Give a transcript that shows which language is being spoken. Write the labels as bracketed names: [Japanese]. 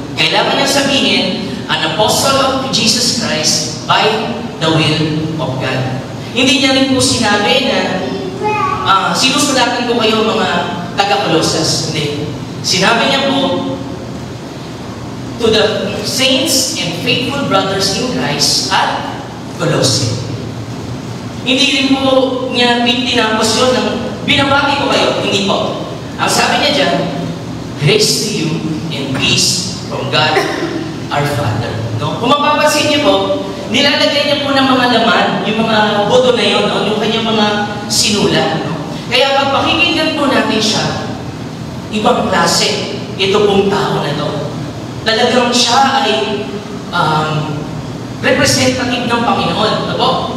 [Filipino] Kailangan niya sabihin, [English] an apostle of Jesus Christ by the will of God. [Filipino] Hindi niya rin po sinabi na sinusulatan ko kayo mga taga-Colossus. Hindi. Sinabi niya po, [English] to the saints and faithful brothers in Christ at Colossae. [Filipino] Hindi rin po niya tinapos yun ng binabati ko kayo. Hindi po. Ang sabi niya dyan, [English] grace to you and peace from God our Father. [Filipino] No? Kung mapapansin niyo po, nilalagay niya po ng mga laman, yung mga boto na yun, no? Yung kanyang mga sinulat. No? Kaya pag pakikinggan po natin siya, ibang klase, ito pong tao na to. Talagang siya ay representative ng Panginoon. No po?